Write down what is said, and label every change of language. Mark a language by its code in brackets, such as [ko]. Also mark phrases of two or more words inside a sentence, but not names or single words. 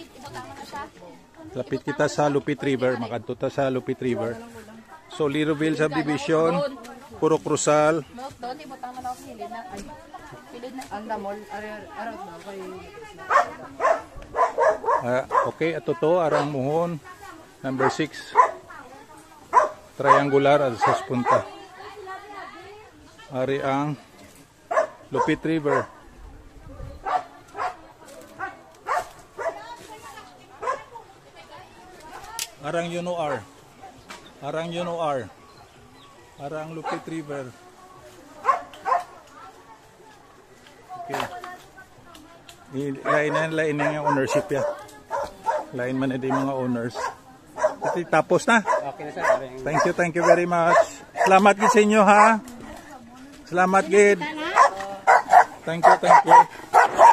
[hil] Lapit kita sa Lupit River. Makadto ta sa Lupit River. So Liroville subdivision, Puro Cruzal. Okay, ato to arang muhon number 6. Triangular at sa punta. Ari ang Lupit River. Arang UNOR. Arang UNOR. Arang Lupit River. Okay. Lain yung ownership ya. Lain man na di mga owners. Tapos na. Okay na sir. [en] Thank you very much. [hil] Salamat gid sa inyo ha. Salamat gid. [en] Thank you.